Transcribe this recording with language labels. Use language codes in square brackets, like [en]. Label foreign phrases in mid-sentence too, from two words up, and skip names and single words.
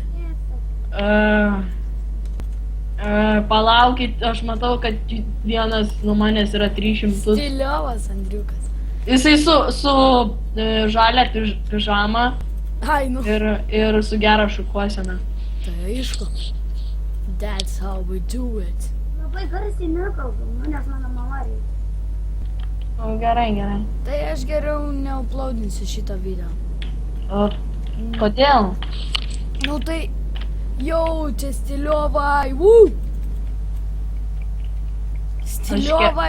[lt] Palaukit, aš matau, kad vienas nuo manęs yra 300. Stiliovas, Andriukas. Jisai su žalia pižama Ai, nu. ir su gera šukuosena. Tai aišku. [en] That's how we do it. [lt] Labai garsiai nekalbu, nes mano mama reikia. O, gerai. Tai aš geriau neuploadinsiu šitą video. O, kodėl? Nu tai... Jau, čia stiliovai. Stiliovai.